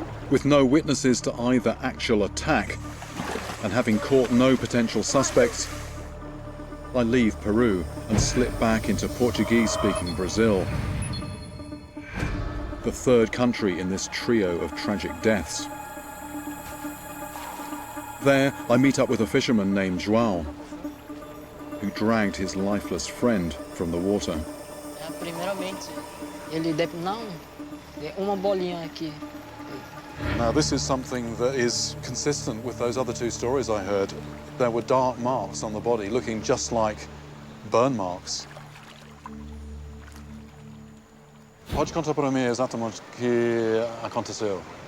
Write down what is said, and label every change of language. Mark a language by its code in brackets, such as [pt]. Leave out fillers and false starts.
[en] With no witnesses to either actual attack, and having caught no potential suspects, I leave Peru and slip back into Portuguese-speaking Brazil, the third country in this trio of tragic deaths. There, I meet up with a fisherman named João, who dragged his lifeless friend from the water. [pt] primeiramente, não, uma bolinha aqui. [en] Now, this is something that is consistent with those other two stories I heard. There were dark marks on the body, looking just like burn marks. [pt] Pode contar para mim exatamente o que aconteceu?